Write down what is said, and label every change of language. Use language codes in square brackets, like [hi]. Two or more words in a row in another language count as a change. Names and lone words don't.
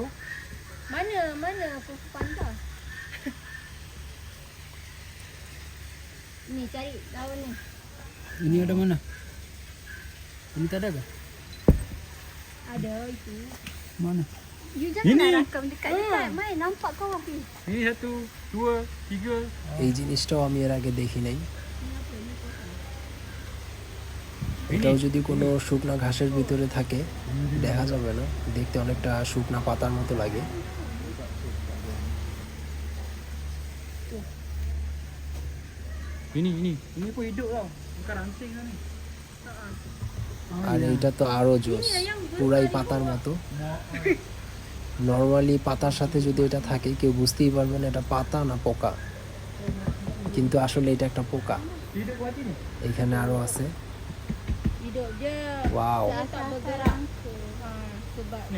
[ms] Mana kuku panda? Ni cari daun ni. Ini ada mana? Ini tak ada ke? Ada itu. Mana? You Ini. jangan nak rakam dekat-dekat. Mai nampak kau api. Ini 1, 2, 3. [bn] এই জিনিসটাও আমি এর আগে দেখি নাই। এটাও যদি কোনো শুকনা ঘাসের ভিতরে থাকে দেখা যাবে না, দেখতে অনেকটা শুকনা পাতার মতো লাগে। [ms] Ini pun hidup tau. Bukan ranting tau ni. [bn] আর এইটা তো আরো জোস, পুরাই পাতার মতো। নর্মালি পাতার সাথে যদি এটা থাকে কেউ বুঝতেই পারবে না এটা পাতা না পোকা, কিন্তু আসলে এটা একটা পোকা। [ms] Hidup buat ni. [bn] এখানে আরো আছে। [ms] Hidup dia. Wow. Dia tak bergerak. Sebab Ni?